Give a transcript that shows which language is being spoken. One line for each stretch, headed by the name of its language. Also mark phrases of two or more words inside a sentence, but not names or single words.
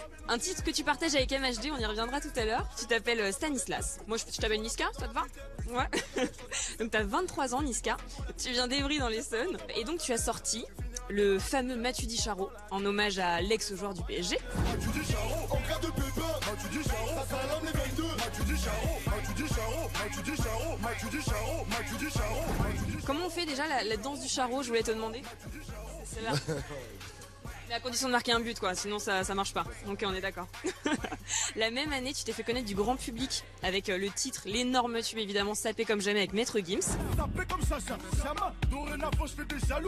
French: Un titre que tu partages avec MHD, on y reviendra tout à l'heure. Tu t'appelles Stanislas. Moi, je t'appelle Niska, ça te va? Ouais. Donc t'as 23 ans, Niska. Tu viens d'Evry dans l'Essonne. Et donc tu as sorti le fameux Matuidi Charo en hommage à l'ex-joueur du PSG. Matuidi Charo, en cas de pépin. Matuidi Charo, ça salame les 22. Matuidi Charo, Matuidi Charo, Matuidi Charo, Matuidi Charo, Matuidi Charo. Comment on fait déjà la danse du Charo, je voulais te demander? C'est là. Mais à condition de marquer un but, quoi, sinon ça marche pas. Donc on est d'accord. La même année, tu t'es fait connaître du grand public avec le titre, l'énorme tube évidemment, Sapé comme jamais avec Maître Gims. Sapé comme Sacha, Chama, dorénavant je fais des jaloux.